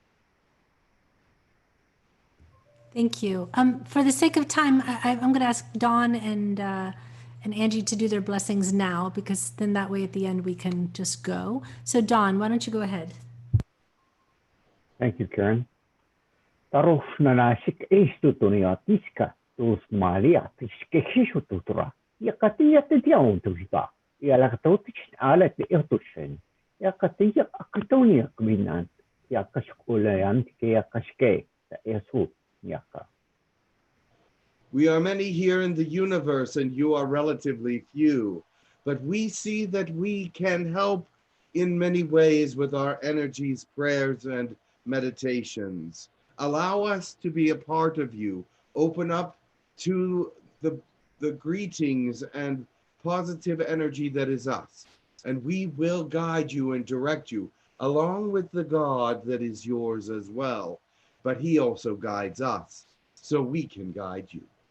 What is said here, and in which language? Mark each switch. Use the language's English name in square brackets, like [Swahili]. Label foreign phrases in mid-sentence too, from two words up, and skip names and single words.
[English] Thank you. For the sake of time, I'm going to ask Dawn and Angie to do their blessings now, because then that way at the end we can just go. So Dawn, why don't you go ahead? Thank you, Karen. Tarufnanasik istutunia tiska tus malia tiske hisututura. Yakatia tiauntuhiba. Yalakatotis alat irtushen. Yakatia akatonia kminant. Yakaskulayant yakashke. Yasu yaka. We are many here in the universe and you are relatively few, but we see that we can help in many ways with our energies, prayers, and meditations. Allow us to be a part of you. Open up to the greetings and positive energy that is us, and we will guide you and direct you along with the God that is yours as well, but he also guides us so we can guide you.